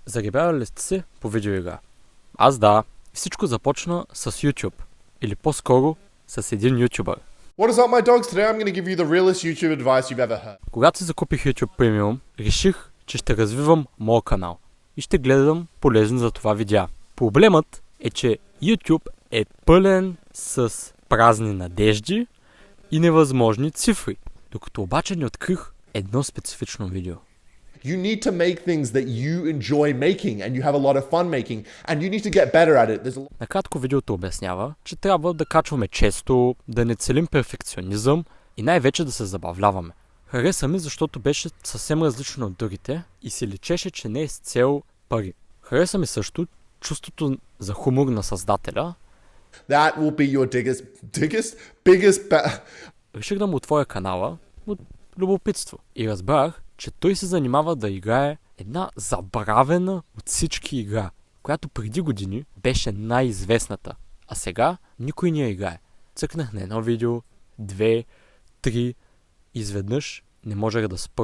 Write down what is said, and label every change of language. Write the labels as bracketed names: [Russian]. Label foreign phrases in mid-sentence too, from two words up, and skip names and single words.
[Bulgarian] Заребявали ли сте се по видеоигра? Аз да. Всичко започна с YouTube. Или по-скоро с един ютубър. [English] What is up, my dogs? Today I'm going to give you the realest YouTube advice you've ever heard. [Bulgarian] Когато си закупих YouTube Premium, реших, че ще развивам моят канал и ще гледам полезни за това видеа. Проблемът е, че YouTube е пълен с празни надежди и невъзможни цифри, докато обаче не открих едно специфично видео. [English] You need to make things that you enjoy making and you have a lot of fun making and you need to get better at it. There's a lot... [Bulgarian] Накратко видеото обяснява, че трябва да качваме често, да не целим перфекционизъм и най-вече да се забавляваме. Хареса ми, защото беше съвсем различно от другите и се личеше, че не е с цел пари. Хареса ми също чувството за хумор на създателя. [English] That will be your biggest [Bulgarian] Реших да му отворя канала от любопитство и разбрах, че той се занимава да играе една забравена от всички игра, която преди години беше най-известната, а сега никой не я играе. Цъкнах на едно видео, 2, 3, изведнъж не можех да спра.